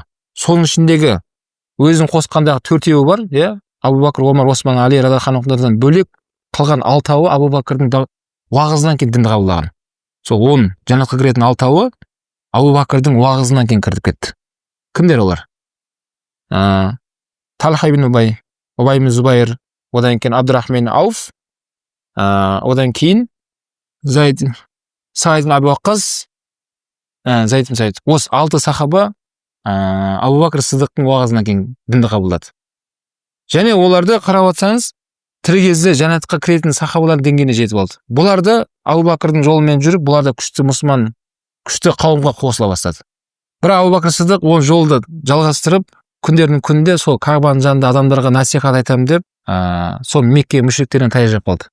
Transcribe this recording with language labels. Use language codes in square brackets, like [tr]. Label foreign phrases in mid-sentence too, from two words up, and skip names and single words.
[kk] Соның ішіндегі өзін қосқандағы 4-еуі бар, Абу Бакр, Омар, Осман, Али [ar] رضي الله عنه [kk] бөлек қалған 6-ы Абу Бакрдың уағызынан кейін дінді қабылдаған. Сол 10 жәннатқа кіретін 6-ы Абу Бакрдың уағызынан кейін кіріп кетті. Кімдер олар? Талха ибн Убай, Убай ибн Зубайр, одан кейін Абдурахман Ауф, одан кейін Саид ибн Аби Уаққас, Заид ибн Саид. Осы 6 сахаба Абу Бакр Сиддиқтың уағызынан кейін дінді қабылдады. Және оларды қарап отырсаңыз, тірі кезде жәннатқа кіретін сахабалар деңгейіне жетіп алды. Бұларды Абу Бакрдың жолымен жүріп, бұларды күшті мұсылман, күшті қауымға қосыла бастады. Бірақ Абу Бакр Сиддиқ ол жолды жалғастырып, күндердің күнінде сол Кағбаның жанында адамдарға насихат айтамын деп, сол Мекке мүшриктерінен тая жеп қалды.